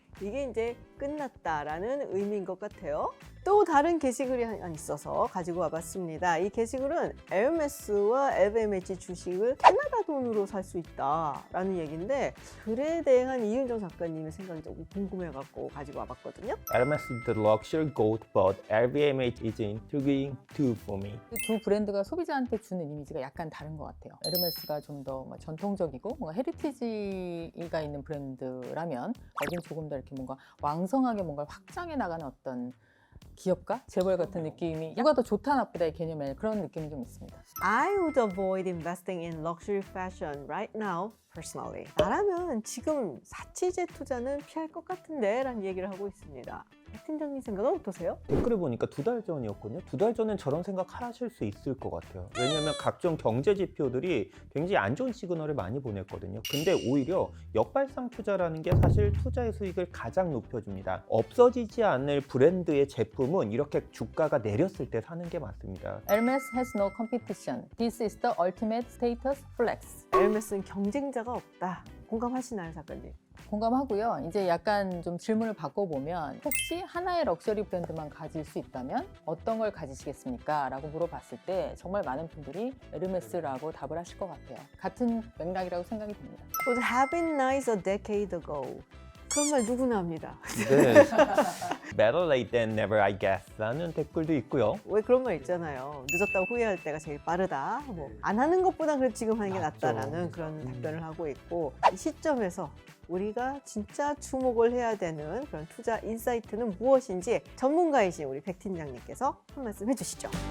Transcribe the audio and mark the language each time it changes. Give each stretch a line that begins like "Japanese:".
Korean: 이게 이제 끝났다라는 의미인 것 같아요. 또 다른 게시글이 하나 있어서 가지고 와봤습니다. 이 게시글은 에르메스와 LVMH 주식을 캐나다 돈으로 살 수 있다라는 얘기인데 글에 대한 이윤정 작가님의 생각이 조금 궁금해갖고 가지고 와봤거든요.
English: Hermes is the luxury gold, but LVMH is intriguing too for me.
Korean: 이 두 브랜드가 소비자한테 주는 이미지가 약간 다른 것 같아요. 에르메스가 좀 더 전통적이고 뭔가 헤리티지가 있는 브랜드라면 어딘 조금 더 이렇게 뭔가 왕성하게 뭔가 확장해 나가는 어떤 기업가? 재벌 같은 느낌이 누가 더 좋다 나쁘다의 개념에 그런 느낌이 좀 있습니다.
English: I would avoid investing in luxury fashion right now, personally.
Korean: 나라면 지금 사치제 투자는 피할 것 같은데 라는 얘기를 하고 있습니다. 백 팀장님 생각은 어떠세요? 댓글을 보니까 2달 전이었거든요. 2달 전엔 저런 생각 하실 수 있을 것 같아요. 왜냐하면 각종 경제 지표들이 굉장히 안 좋은 시그널을 많이 보냈거든요. 근데 오히려 역발상 투자라는 게 사실 투자의 수익을 가장 높여줍니다. 없어지지 않을 브랜드의 제품은 이렇게 주가가 내렸을 때 사는 게 맞습니다.
English: Hermes has no competition. This is the ultimate status flex.
Korean: 에르메스는 경쟁자가 없다. 공감하시나요, 작가님? 공감하고요. 이제 약간 좀 질문을 바꿔보면 혹시 하나의 럭셔리 브랜드만 가질 수 있다면 어떤 걸 가지시겠습니까? 라고 물어봤을 때 정말 많은 분들이 에르메스라고 답을 하실 것 같아요. 같은 맥락이라고 생각이 듭니다.
English: Would have been nice a decade ago.
Korean: 그런 말 누구나 합니다. 네.
English: Better late than never, I guess.
Korean: 라는 댓글도 있고요. 왜 그런 말 있잖아요. 늦었다고 후회할 때가 제일 빠르다. 뭐 안 하는 것보다 그래 지금 하는 게 맞죠. 낫다라는 그런 답변을 하고 있고 이 시점에서 우리가 진짜 주목을 해야 되는 그런 투자 인사이트는 무엇인지 전문가이신 우리 백 팀장님께서 한 말씀 해주시죠.